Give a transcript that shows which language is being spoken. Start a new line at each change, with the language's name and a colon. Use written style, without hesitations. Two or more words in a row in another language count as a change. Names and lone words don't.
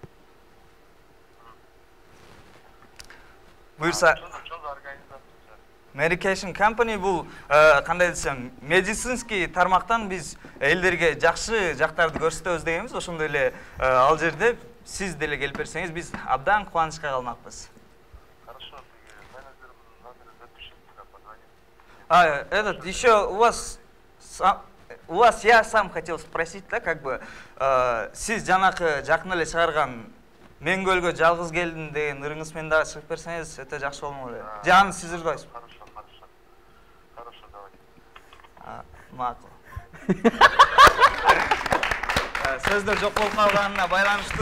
Kyrgyz: Medication Company бул кандай десем, медицинский тармактан биз элдерге жакшы жактарды көрсөтөбүз дегенбиз. Ошондой эле ал жерде сиз деле келип берсеңиз, биз абдан кубанычка калмакпыз.
Russian: Еще у вас я сам хотел спросить, да, как бы,
Kyrgyz: сиз жанакы жакын эле чыгарган Мен көлгө жалгыз келдим деген ырыңыз менен дагы чыгып берсеңиз, өтө жакшы болмок эле. Жаны сиз ырдайсызбы?
Russian: Хорошо, давай.
Kyrgyz: Макул. Сөздөр жок болуп калганына байланыштуу.